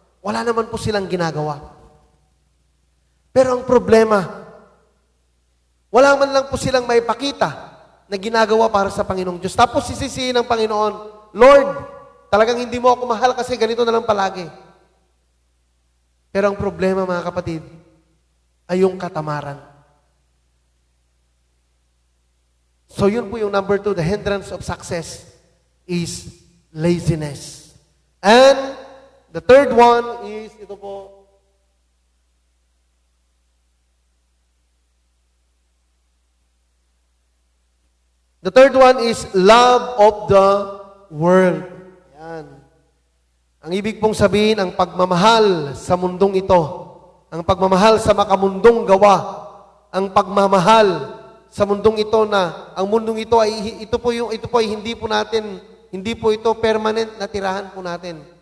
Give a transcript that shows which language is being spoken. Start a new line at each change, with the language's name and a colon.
Filipino: Wala naman po silang ginagawa. Pero ang problema, wala man lang po silang maipakita na ginagawa para sa Panginoong Diyos. Tapos sisisihin ng Panginoon, Lord, talagang hindi mo ako mahal kasi ganito na lang palagi. Pero ang problema, mga kapatid, ay yung katamaran. So yun po yung
English: number 2, the hindrance of success is laziness. And the third one is,
Filipino: ito po,
English: the third one is love of the world.
Filipino: Yan. Ang ibig pong sabihin, ang pagmamahal sa mundong ito, ang pagmamahal sa makamundong gawa, ang pagmamahal sa mundong ito na ang mundong ito ay ito po ay hindi po ito permanent na tirahan po natin.